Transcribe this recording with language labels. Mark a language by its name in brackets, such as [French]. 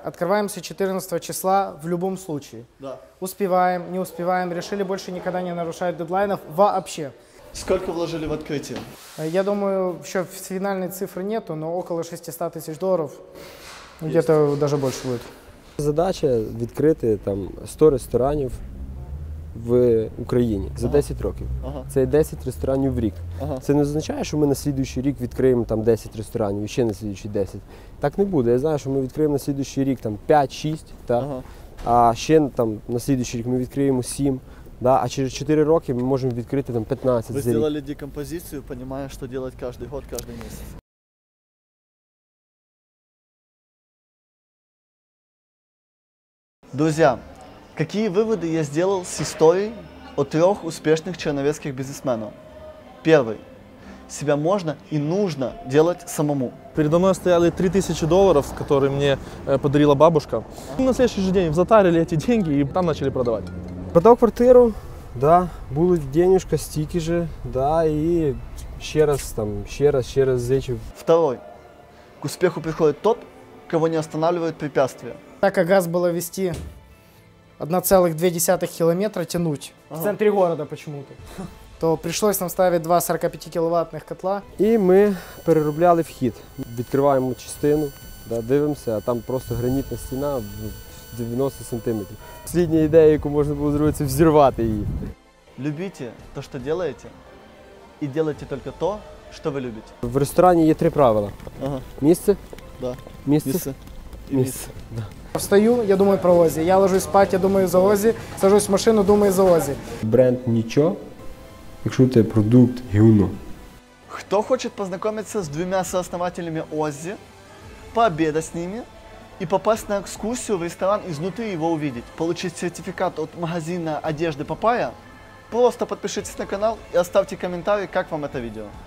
[Russian] Открываемся 14 числа в любом случае. Да. Успеваем, не успеваем. Решили больше никогда не нарушать дедлайнов вообще. Сколько вложили в открытие? Я думаю, еще финальной цифры нету, но около $600 000. Где-то даже больше будет. [Ukrainian] Задача відкрити там 100 ресторанів в Україні за 10 років. Це 10 ресторанів в рік. Це не означає, що ми на слідуючий рік відкриємо там 10 ресторанів і ще на слідуючий 10. Так не буде. Я знаю, що ми відкриємо на слідуючий рік там 5-6, а ще там на слідуючий рік ми відкриємо 7. Да, а через 4 роки ми можемо відкрити там 15. Ви зробили декомпозицію, розумієте, що робити кожен год, кожен місяць. [Russian] Друзья, какие выводы я сделал с историей о 3 успешных черновецких бизнесменов? Первый. Себя можно и нужно делать самому. Передо мной стояли $3000, которые мне подарила бабушка. На следующий же день затарили эти деньги и там начали продавать. [Ukrainian] Продав квартиру, да, були денежка, стільки же, да, і ще раз зичив. [Russian] Второй. К успеху приходит тот, кого не останавливают препятствия. Так как газ было вести 1,2 километра тянуть в центре города почему-то, то пришлось нам ставить 2 45-кіловатних котла. [Ukrainian] І ми переробляли вхід. Відкриваємо частину, да, дивимося, а там просто гранітна стіна в 90 сантиметрів. Послідня ідея, яку можна було зробити, це взірвати її. Любите то, что делаете, и делайте только то, что вы любите. В ресторані є 3 правила. Місце, Да. місце, місце. Да. Встаю, я думаю про Озі. Я ложусь спать, я думаю за Озі. Сажусь в машину, думаю за Озі. Бренд нічого, якщо у тебе продукт гівно. [Russian] Кто хочет познакомиться с 2 сооснователями Оззи, пообедать с ними и попасть на экскурсию в ресторан, изнутри его увидеть, получить сертификат от магазина одежды Папайя, просто подпишитесь на канал и оставьте комментарий, как вам это видео.